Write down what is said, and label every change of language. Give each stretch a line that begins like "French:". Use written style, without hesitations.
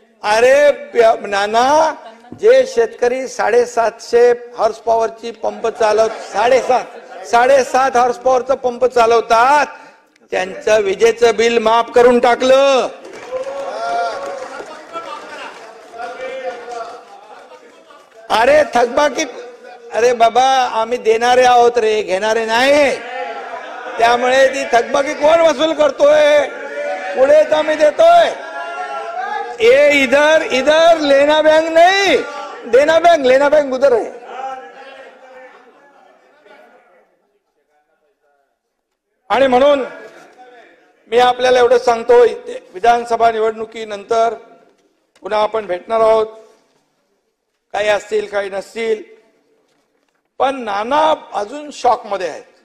Marathi: अरे नाना, जे शेतकरी 750 हॉर्स पॉवरची पंप चालवत 7.5 हॉर्स पॉवरचा पंप चालवतात, त्यांचं विजेचं बिल माफ करून टाकलं. अरे थकबाकी, अरे बाबा आम्ही देणारे आहोत रे, घेणारे नाही. त्यामुळे ती थकबाकी कोण वसूल करतोय? पुढेच आम्ही देतोय.
Hindi: ये इधर लेना बैंक नहीं, देना बैंक, लेना बैंक उधर है.
Marathi: आणि म्हणून मी आपल्याला एवढं सांगतो, विधानसभा निवडणुकीनंतर पुन्हा आपण भेटणार आहोत. काही असतील काही नसतील, पण नाना अजून शॉक मध्ये आहेत.